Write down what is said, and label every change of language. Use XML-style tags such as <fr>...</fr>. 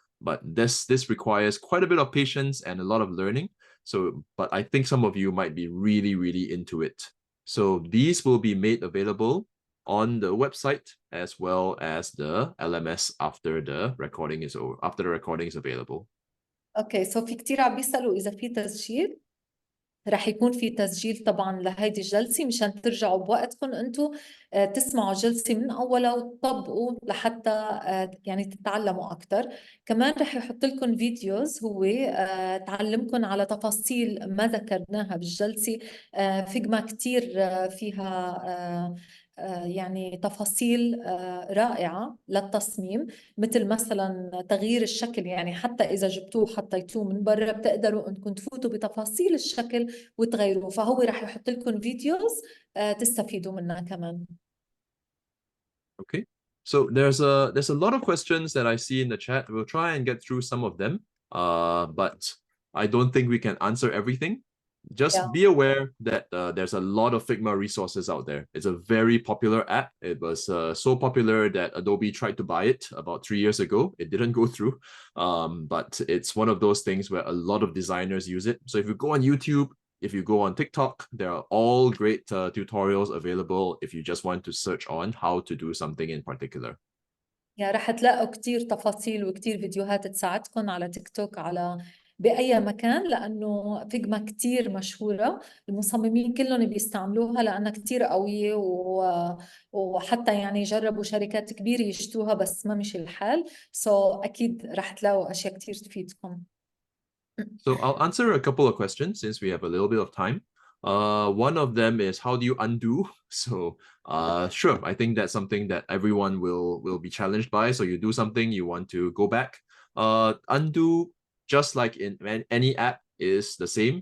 <en>But this requires quite a bit of patience and a lot of learning. So, but I think some of you might be really, really into it. So these will be made available on the website as well as the LMS after the recording is available.</en> <ar>اوكي سو في كتير عم بيسألوا إذا في تسجيل. رح يكون في تسجيل طبعا لهيدي الجلسة مشان ترجعوا بوقتكم انتم تسمعوا الجلسة من أولها وتطبقوا لحتى يعني تتعلموا أكثر. كمان رح يحط لكم فيديوز هو تعلمكم على تفاصيل ما ذكرناها بالجلسة. فيجما كتير فيها يعني تفاصيل رائعة للتصميم، مثل مثلا تغيير الشكل. يعني حتى إذا جبتوه حطيتوه من برا بتقدروا أنكم تفوتوا بتفاصيل الشكل وتغيروه. فهو راح يحط لكم فيديوز تستفيدوا منها كمان.</ar> <en>Okay, so there's a lot of questions that I see in the chat. We'll try and get through some of them, but I don't think we can answer everything. Just be aware that there's a lot of Figma resources out there. It's a very popular app. It was so popular that Adobe tried to buy it about 3 years ago. It didn't go through, but it's one of those things where a lot of designers use it. So if you go on YouTube, if you go on TikTok, there are all great tutorials available if you just want to search on how to do something in particular.</en> <ar>يعني رح تلاقوا كتير تفاصيل وكتير فيديوهات تساعدكم على تيك توك، على بأي مكان، لأنه فيجما كتير مشهورة. المصممين كلهم بيستعملوها لأنها كتير قوية وحتى يعني جربوا شركات كبيرة يشتوها بس ما مشي الحال. أكيد رح تلاقوا أشياء كتير تفيدكم.</ar> <en>So I'll answer a couple of questions since we have a little bit of time. One of them is how do you undo? So sure, I think that's something that everyone will be challenged by. So you do something, you want to go back. Undo, just like in any app, is the same.</en>